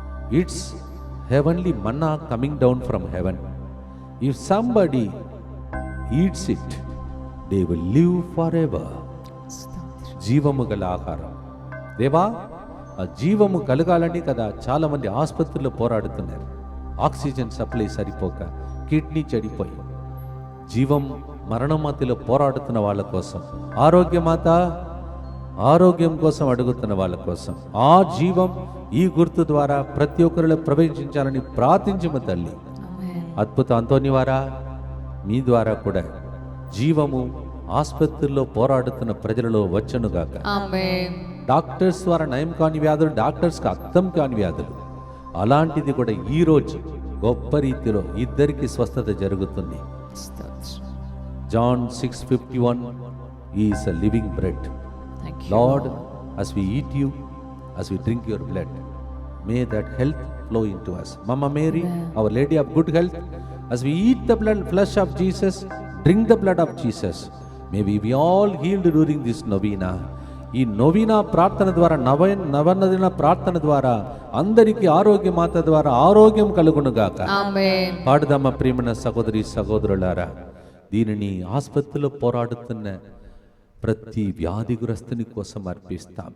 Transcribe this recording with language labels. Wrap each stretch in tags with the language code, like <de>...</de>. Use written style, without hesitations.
<en>It's heavenly manna coming down from heaven. If somebody eats it, they will live forever.</en> <te>జీవము గల ఆహారం. దేవా, ఆ జీవము కలగాలని కదా చాలా మంది ఆసుపత్రుల్లో పోరాడుతున్నారు. ఆక్సిజన్ సప్లై సరిపోక, కిడ్నీ చెడిపోయి, జీవం మరణమాతిలో పోరాడుతున్న వాళ్ళ కోసం, ఆరోగ్యమాత ఆరోగ్యం కోసం అడుగుతున్న వాళ్ళ కోసం ఆ జీవం ఈ గుర్తు ద్వారా ప్రతి ఒక్కరిలో ప్రవేశించాలని ప్రార్థించము తల్లి. అద్భుత అంతోని వారా, మీ ద్వారా కూడా జీవము ఆసుపత్రుల్లో పోరాడుతున్న ప్రజలలో వచ్చనుగాక. డాక్టర్స్ ద్వారా నయం కాని వ్యాధులు, డాక్టర్స్కి అర్థం కాని వ్యాధులు, అలాంటిది కూడా ఈరోజు గొప్ప రీతిలో ఇద్దరికి స్వస్థత జరుగుతుంది.</te> <en>John 6:51 is a living bread. Lord, as we eat you, as we drink your blood, may that health flow into us. Mama Mary, our Lady of Good Health, as we eat the flesh of Jesus, drink the blood of Jesus, may we be all healed during this novena.</en> <te>ఈ నవీన ప్రార్థన ద్వారా, నవనదిన ప్రార్థన ద్వారా అందరికీ ఆరోగ్య మాత ద్వారా ఆరోగ్యం కలుగునుగాక. పాడుదమ్మ ప్రియమైన సహోదరి సహోదరులారా, దీనిని ఆసుపత్రిలో పోరాడుతున్న ప్రతి వ్యాధిగ్రస్తుని కోసం అర్పిస్తాం.</te>